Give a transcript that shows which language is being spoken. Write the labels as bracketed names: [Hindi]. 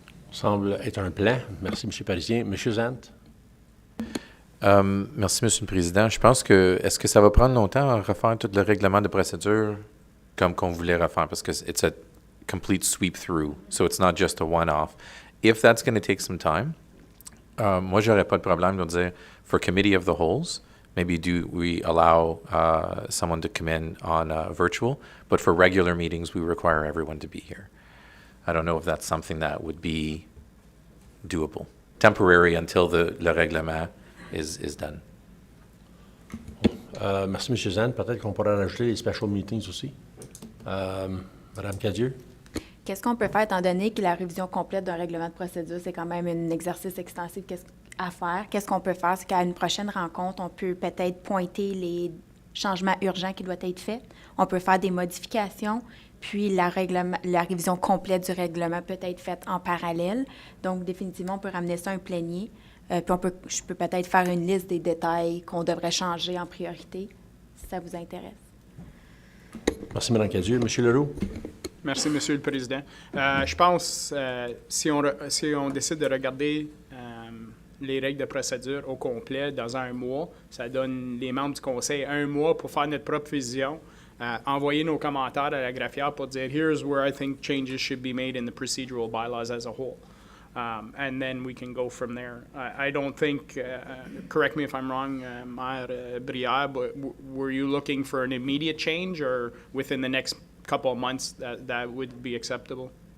[French] Semble être un plan. Merci, M. Parisien. M. Zant? Merci, M. le Président. Je pense que, est-ce que ça va prendre longtemps à refaire tout le règlement de procédure comme qu'on voulait refaire? Parce que [English] it's a complete sweep through, so it's not just a one-off. if that's going to take some time, [French] moi, j'aurais pas de problème de dire, [English] for committee of the holes, maybe do we allow someone to come in on virtual, but for regular meetings, we require everyone to be here. I don't know if that's something that would be doable, temporary until [French] le règlement [English] is done. [French] Merci, M. Zan. Peut-être qu'on pourrait rajouter les special meetings aussi. Madame Cadieux? Qu'est-ce qu'on peut faire, étant donné que la révision complète d'un règlement de procédure, c'est quand même un exercice extensif à faire? Qu'est-ce qu'on peut faire? C'est qu'à une prochaine rencontre, on peut peut-être pointer les changements urgents qui doivent être faits. On peut faire des modifications, puis la révision complète du règlement peut être faite en parallèle. Donc, définitivement, on peut ramener ça à un plénier. Puis je peux peut-être faire une liste des détails qu'on devrait changer en priorité, si ça vous intéresse. Merci, Mme Cadieux. M. Leroux? Merci, Monsieur le Président. Je pense, si on décide de regarder les règles de procédure au complet dans un mois, ça donne les membres du Conseil un mois pour faire notre propre vision, envoyer nos commentaires à la greffière pour dire « [English] Here's where I think changes should be made in the procedural bylaws as a whole. » And then we can go from there. I don't think, correct me if I'm wrong, Maire Brière, but were you looking for an immediate change or within the next couple of months that would be acceptable?